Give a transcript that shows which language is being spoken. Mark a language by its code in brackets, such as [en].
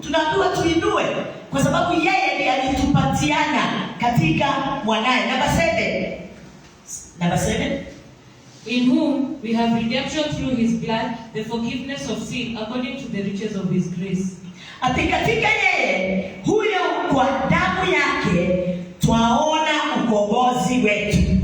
[sw] Tunaambiwa tuinue kwa sababu yeye ndiye alitupatiana katika mwanae. [en] Number 7. In whom we have redemption through his blood, the forgiveness of sin according to the riches of his grace. [sw] Ati katika yeye huyo kwa damu yake twaona ukombozi wetu.